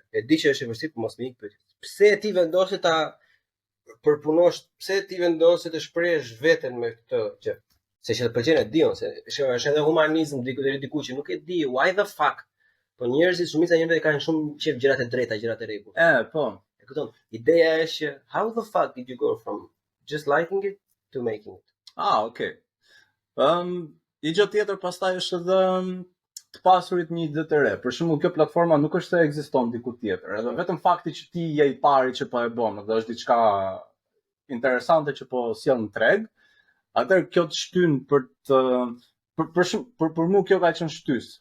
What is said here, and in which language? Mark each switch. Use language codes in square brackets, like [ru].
[sq] E di që është e vështirë, por mos më ik pyetjes. Pse ti vendose ta përpunosh, pse ti vendose të shprehesh veten me këtë gjë? Se që të pëlqen e diun, se është edhe humanizëm diku që nuk e di, [en] why the fuck? [sq] Po njerëzit, shumica njerëzve kanë shumë qejf gjërat e drejta, gjërat e rregulla. po. E kupton? Ideja është që [en] how the fuck did you go from just liking it to making it? Okay. [sq] I gjë tjetër pastaj është edhe të pasurit një ide të re. Për shembull, kjo platforma nuk është se ekziston diku tjetër. Edhe vetëm fakti që ti je i pari që po e bën, dhe është diçka interesante që po sjell në treg, atëherë kjo të shtyn për të për mua kjo ka qenë shtys.